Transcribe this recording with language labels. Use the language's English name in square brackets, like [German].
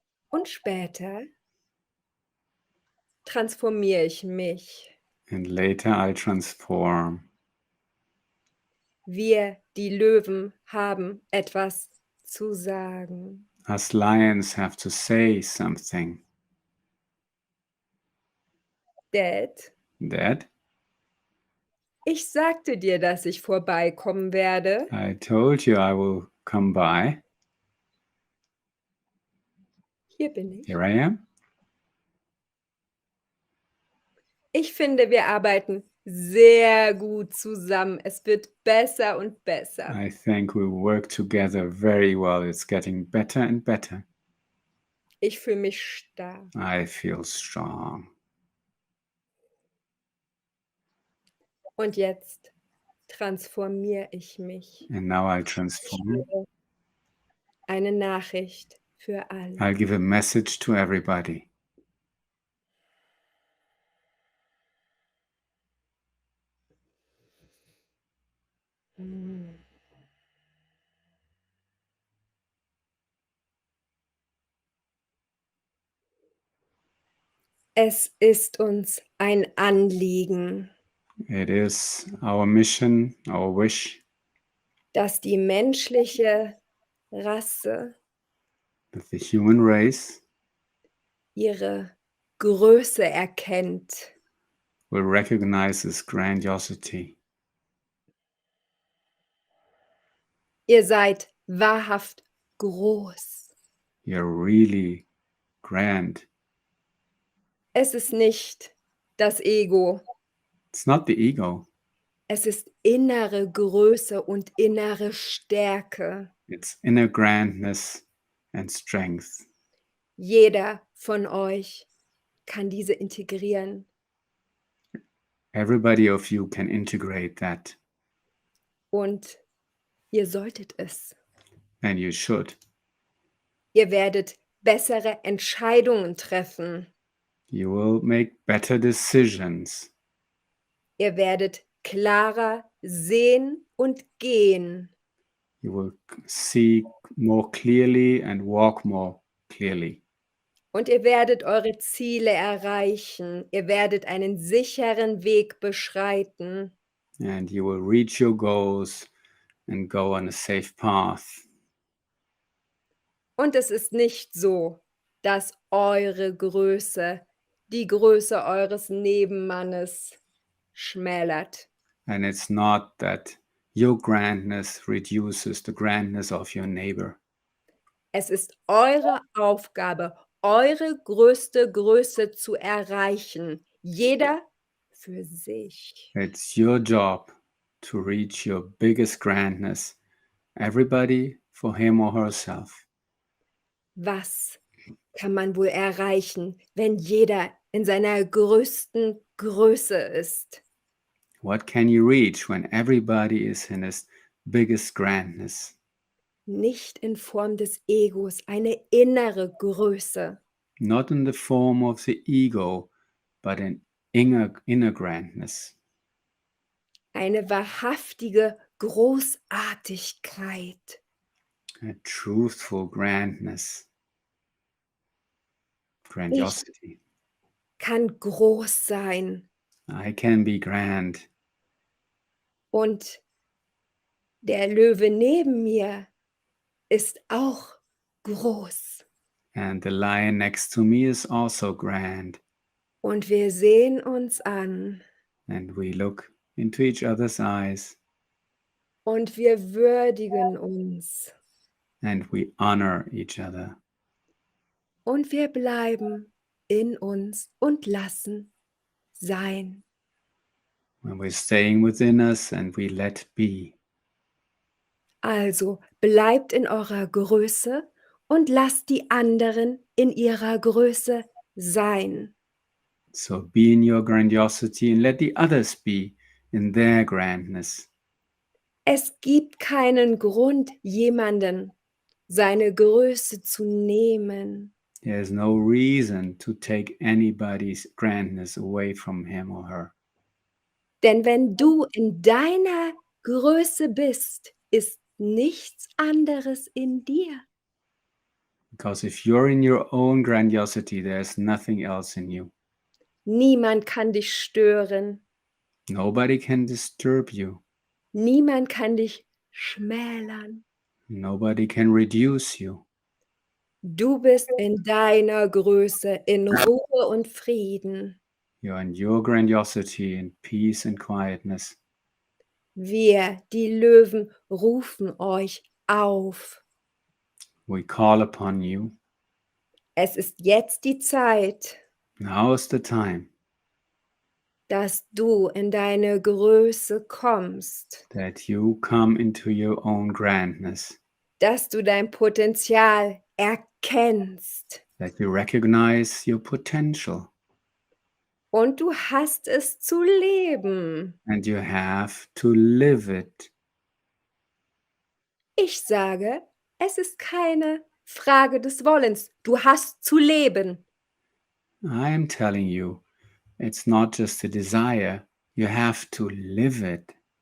[German] Und später transformiere ich mich. [English] And later I transform. [German] Wir, die Löwen, haben etwas zu sagen. [English] Us lions have to say something. Dad, Dad, [German] ich sagte dir, dass ich vorbeikommen werde. [English] I told you I will come by. [German] Hier bin ich. [English] Here I am. [German] Ich finde, wir arbeiten sehr gut zusammen. Es wird besser und besser. [English] I think we work together very well. It's getting better and better. [German] Ich fühle mich stark. [English] I feel strong. [German] Und jetzt transformiere ich mich. [English] And now I transform. [German] Eine Nachricht für alle. [English] I'll give a message to everybody. [German] Es ist uns ein Anliegen, [English] It is our mission, our wish, [German] dass die menschliche Rasse [English] that the human race [German] ihre Größe erkennt. [English] will recognize its grandiosity. [German] Ihr seid wahrhaft groß. [English] You're really grand. [German] Es ist nicht das Ego. [English] It's not the ego. [German] Es ist innere Größe und innere Stärke. [English] It's inner grandness and strength. [German] Jeder von euch kann diese integrieren. [English] Everybody of you can integrate that, [German] Und ihr solltet es. [English] and you should. [German] Ihr werdet bessere Entscheidungen treffen. [English] You will make better decisions. [German] Ihr werdet klarer sehen und gehen. [English] You will see more clearly and walk more clearly. [German] Und ihr werdet eure Ziele erreichen. Ihr werdet einen sicheren Weg beschreiten. [English] and you will reach your goals and go on a safe path. [German] Und es ist nicht so, dass eure Größe die Größe eures Nebenmannes schmälert. [English] And it's not that your grandness reduces the grandness of your neighbor. [German] Es ist eure Aufgabe, eure größte Größe zu erreichen. Jeder für sich. [English] It's your job to reach your biggest grandness, everybody for him or herself. [German] Was kann man wohl erreichen, wenn jeder in seiner größten Größe ist? [English] What can you reach when everybody is in his biggest grandness? [German] Nicht in Form des Egos, eine innere Größe. [English] Not in the form of the ego, but in inner grandness. [German] Eine wahrhaftige Großartigkeit. [English] A truthful grandness. Grandiosity. [German] Kann groß sein. [English] I can be grand. [German] Und der Löwe neben mir ist auch groß. [English] And the lion next to me is also grand. [German] Und wir sehen uns an. [English] And we look into each other's eyes. [German] Und wir würdigen uns. [English] And we honor each other. [German] Und wir bleiben in uns und lassen sein. [English] When we're staying within us and we let be. [German] Also bleibt in eurer Größe und lasst die anderen in ihrer Größe sein. [English] So be in your grandiosity and let the others be in their grandness. [German] Es gibt keinen Grund, jemanden seine Größe zu nehmen. [English] There's no reason to take anybody's grandness away from him or her. [German] Denn wenn du in deiner Größe bist, ist nichts anderes in dir. [English] Because if you're in your own grandiosity, there's nothing else in you. [German] Niemand kann dich stören. [English] Nobody can disturb you. [German] Niemand kann dich schmälern. [English] Nobody can reduce you. [German] Du bist in deiner Größe, in Ruhe und Frieden. [English] You're in your grandiosity in peace and quietness. [German] Wir, die Löwen, rufen euch auf. [English] We call upon you. [German] Es ist jetzt die Zeit, [English] Now is the time [German] dass du in deine Größe kommst, [English] that you come into your own grandness, [German] dass du dein Potenzial erkennst. [English] that you recognize your potential, [German] Und du hast es zu leben. [English] and you have to live it. [German] Ich sage, es ist keine Frage des Wollens. Du hast zu leben. [English] I am telling you, it's not just a desire, you have to live it.